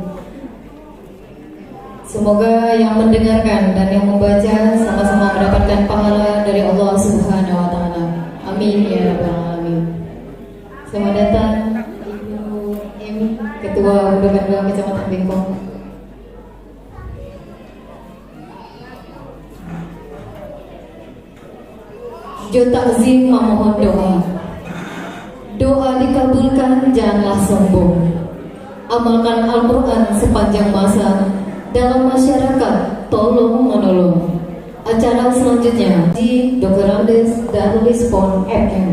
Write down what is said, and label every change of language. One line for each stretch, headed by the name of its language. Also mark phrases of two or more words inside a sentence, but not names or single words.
Indonesian: Semoga yang mendengarkan dan yang membaca sama-sama mendapatkan pahala dari Allah
Arabic: سبحانه وتعالى. آمين يا رب العالمين.
Indonesian: Selamat datang Ibu M, Ketua Bundo Kandung Kecamatan Bengkong. Jo takzim memohon doa. Doa dikabulkan, janganlah sombong. Amalkan Al-Quran sepanjang masa. Dalam masyarakat, tolong menolong. Acara selanjutnya di Dr. Ramdes Darlis Pon FM.